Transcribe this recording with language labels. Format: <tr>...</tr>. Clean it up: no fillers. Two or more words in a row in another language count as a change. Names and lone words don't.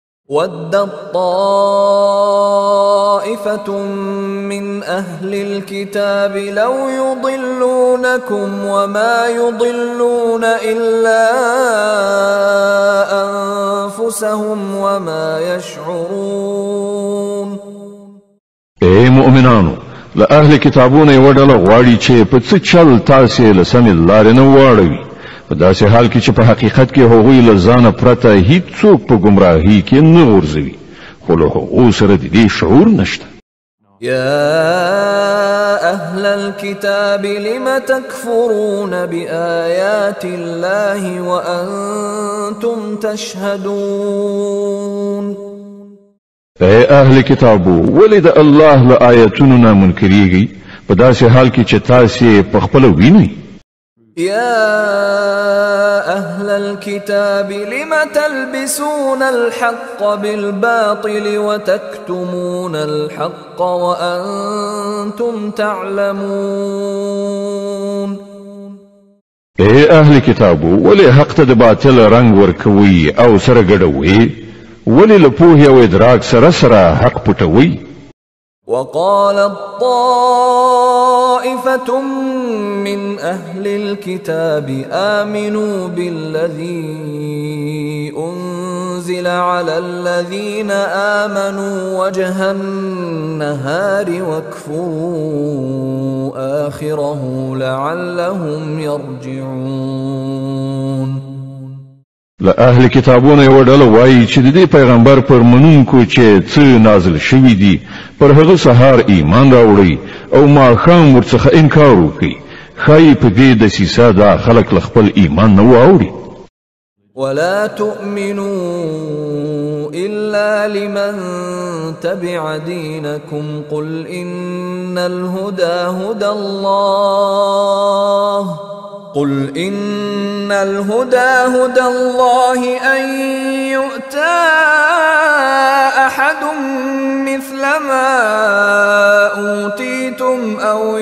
<ar>ودت طائفة من أهل الكتاب لو يضلونكم وما يضلون إلا أنفسهم وما يشعرون.</ar> <ps>اے مؤمنانو، له اهل کتابونو یو ډله غواړي چې په څه چل تاسې له سمې لارې نه واړوي، په داسې حال کې چې په حقیقت کې هغوی له ځانه پرته هیڅوک په ګمراهۍ کې نه غورځوي، خو له هغو سره د دې شعور نشته.</ps> <ar>يا أهل الكتاب لم تكفرون بآيات الله وأنتم تشهدون.</ar> <ps>اے اهل کتابو، ولې د الله له آیتونو نه منکریږئ په داسې حال کې چې تاسې په خپله وینئ؟</ps> <ar>يا أهل الكتاب لم تلبسون الحق بالباطل وتكتمون الحق وأنتم تعلمون.</ar> <ps>اے اهل کتابو، ولې حق ته د باطل رنگ ورکوي او سره ګډوي؟ ولې له پوهې او ادراک سره سره حق پټوي؟</ps> <ar>وقالت طائفة من أهل الكتاب آمنوا بالذي أنزل على الذين آمنوا وجه النهار واكفروا آخره لعلهم يرجعون.</ar> <ps>له اهل کتابونو یو ډله وایي چې د دې پیغمبر پر منونکو چې څه نازل شوي دي پر هغه سهار ایمان راوړي او ماښام ورڅخه انکار وکړي، ښایي په دې دسیسه دا خلک له خپل ایمان نه واوړي.</ps> <ar>ولا تؤمنوا إلا لمن تبع دينكم قل إن الهدى هدى الله أن يؤتى أحد مثل ما أوتيتم أو</ar>